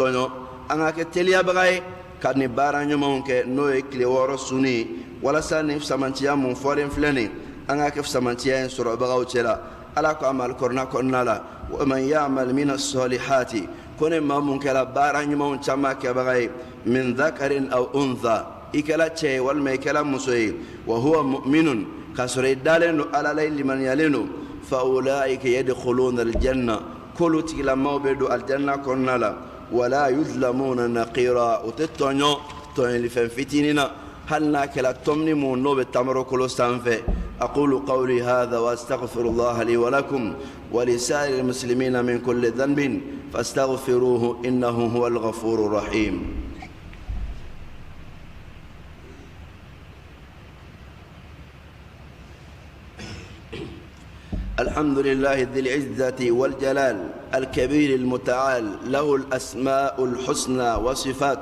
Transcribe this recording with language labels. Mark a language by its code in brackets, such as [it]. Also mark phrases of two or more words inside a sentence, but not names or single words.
[bm] tɔɲɔ an ka kɛ teliyabaga ye ka nin baara ɲumanw kɛ n'o ye tile 6 sunni ye walasa nin samantiya mun fɔlen filɛ nin an ka kɛ samantiya in sɔrɔbagaw cɛ la Ala ko a ma alikɔrɔna kɔnɔna la [ar] ومن يعمل من الصالحات [bm] ko ne maa mun kɛra baara ɲumanw caman kɛbaga ye [ar] من ذكر أو أنثى [bm] i kɛra cɛ ye walima i kɛra muso ye [ar] وهو مؤمن [bm] k'a sɔrɔ i dalen don Ala la i limaniyalen don [ar] فأولئك يدخلون الجنة [bm] k'olu tigilamaw bɛ don aljanna kɔnɔna la [ar] ولا يظلمون نقيرا [bm] o tɛ tɔɲɔ tɔɲɔlifɛn fitinin na hali n'a kɛra tɔmini mun n'o bɛ tamarokolo sanfɛ [ar] أقول قولي هذا وأستغفر الله لي ولكم ولسائر المسلمين من كل ذنب فاستغفروه إنه هو الغفور الرحيم الحمد لله ذي العزة والجلال الكبير المتعال له الأسماء الحسنى وصفات